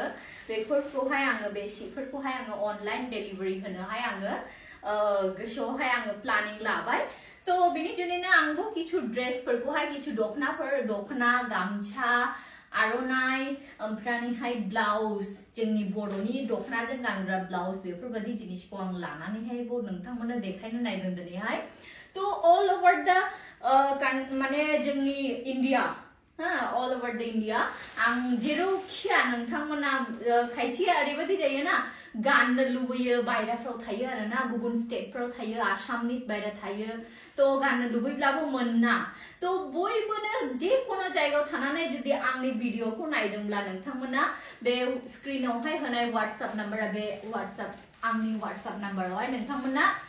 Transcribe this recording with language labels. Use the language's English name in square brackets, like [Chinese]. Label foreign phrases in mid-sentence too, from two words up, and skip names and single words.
[Bodo] बेफोरखौहाय आङो बे सिफोरखौहाय आङो [English] online delivery [Bodo] होनोहाय आङो गोसोआवहाय आङो प्लानिं लाबाय थ' बेनिखायनो आंबो किछु ड्रेसफोरखौहाय किछु दखना गामसा आर'नाइ ओमफ्रायहाय ब्लाउज जोंनि बर'नि दखनाजों गानग्रा ब्लाउज बेफोरबायदि जिनिसखौ आं लानानैहाय नोंथांमोननो देखायनो नायदों दिनैहाय थ' [English] all over the [Bodo] माने जोंनि इण्डिया [English] all over the India [Bodo] आं जेरावखिया नोंथांमोना खायसेया ओरैबायदि जायोना गाननो लुबैयो बायराफ्राव थायो आरोना गुबुन स्टेटफ्राव थायो आसामनि बायरा थायो थ' गाननो लुबैब्लाबो मोना थ' बयबोनो जेखुनु जायगायाव थानानै जुदि आंनि भिडिअखौ नायदोंब्ला नोंथांमोना बे स्क्रिनावहाय होनाय WhatsApp नाम्बारा बे आंनि WhatsApp नाम्बारावहाय नोंथांमोना